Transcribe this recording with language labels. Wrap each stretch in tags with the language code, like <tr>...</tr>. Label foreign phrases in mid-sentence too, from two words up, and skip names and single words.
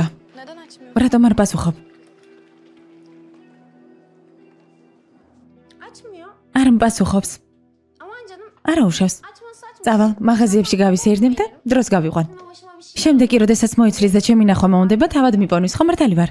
<tr>Neden açmıyor?</tr> <ka>რატომ არ პასუხობ?</ka> <tr>Açmıyor.</tr> <ka>არ მპასუხობს.</ka> <tr>Aman canım</tr> <ka>არა უშავს.</ka> <tr>açmasa açma.</tr> <ka>წავალ, მაღაზიებში გავისეირნებ და დროს გავიყვან.</ka> <tr>Başıma bir şey.</tr> <ka>შემდეგ კი, როდესაც მოიცლის და ჩემი ნახვა მოუნდება, თავად მიპოვნის, ხო მართალი ვარ?</ka>